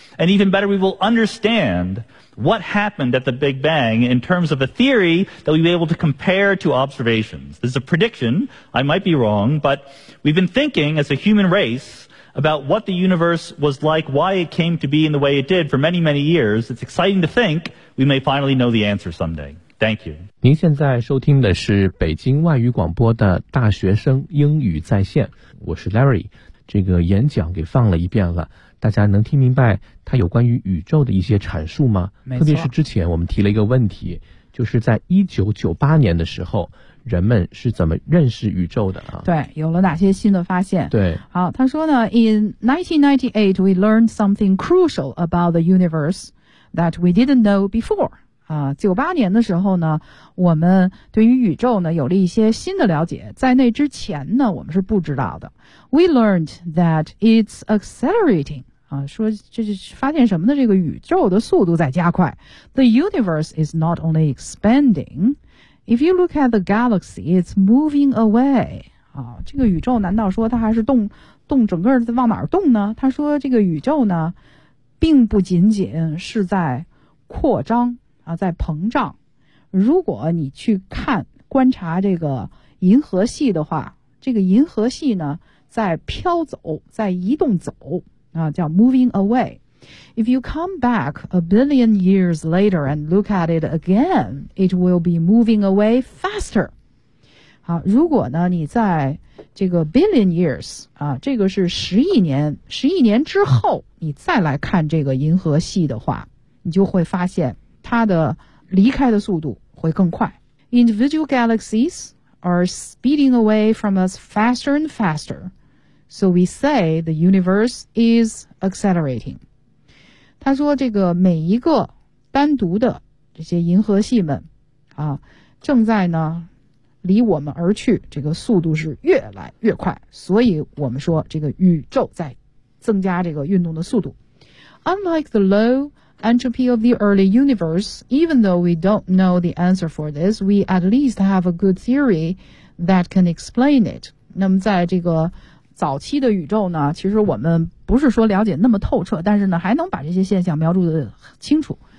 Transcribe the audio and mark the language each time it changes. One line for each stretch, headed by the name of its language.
English: And even better, we will understand what happened at the Big Bang in terms of a theory that we'll be able to compare to observations. This is a prediction. I might be wrong, but we've been thinking as a human race about what the universe was like, why it came to be in the way it did for many, many years. It's exciting to think we may finally know the answer someday. Thank you.
Chinese: 您现在收听的是北京外语广播的大学生英语在线，我是 Larry。这个演讲给放了一遍了，大家能听明白它有关于宇宙的一些阐述吗？没错。特别是之前我们提了一个问题，就是在1998年的时候人们是怎么认识宇宙的啊？对，有了哪些新的发现？对，好，他说呢
English: ，In 1998, we learned something crucial about the universe that we didn't know before.
Chinese: 啊，98年的时候呢，我们对于宇宙呢有了一些新的了解，在那之前呢，我们是不知道的。
English: We learned that it's accelerating.
Chinese: 啊，说这是发现什么呢？这个宇宙的速度在加快。
English: The universe is not only expanding. If you look at the galaxy, it's moving away.
Chinese: 啊，这个宇宙难道说它还是动整个往哪儿动呢？他说这个宇宙呢，并不仅仅是在扩张啊，在膨胀。如果你去看观察这个银河系的话，这个银河系呢在飘走，在移动走啊，叫
English: moving away. If you come back a billion years later and look at it again, it will be moving away faster.
Chinese: 好，如果呢你在这个
English: billion years,
Chinese: 啊，这个是十亿年之后你再来看这个银河系的话，你就会发现它的离开的速度会更快。
English: Individual galaxies are speeding away from us faster and faster. So we say the universe is accelerating.
Chinese: 他说这个每一个单独的这些银河系们啊，正在呢离我们而去，这个速度是越来越快，所以我们说这个宇宙在增加这个运动的速度。
English: Unlike the low entropy of the early universe, even though we don't know the answer for this, we at least have a good theory that can explain it.
Chinese: 那么在这个早期的宇宙呢，其实我们不是说了解那么透彻，但是呢还能把这些现象描述得清楚。